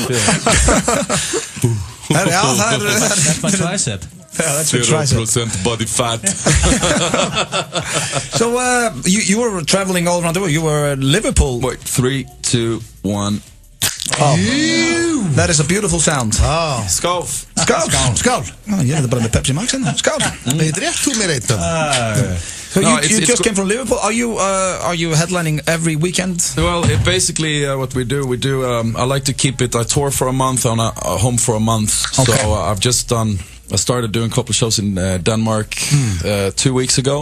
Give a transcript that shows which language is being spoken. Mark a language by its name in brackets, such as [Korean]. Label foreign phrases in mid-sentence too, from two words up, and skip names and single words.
[English] That's my tricep. Yeah, that's your tricep. 0% body fat. So you were traveling all around the world. You were in Liverpool. Wait, 3, 2, 1. Oh. That is a beautiful sound. Oh. Skål. [Icelandic] Ég er bara með Pepsi Max hérna. Skål. Rétt þú mér eitt. [English] So you just came from Liverpool. Are you headlining every weekend? Well, basically what we do. I like to keep it. I tour for a month on home for a month. Okay. So I started doing a couple of shows in Denmark 2 weeks ago.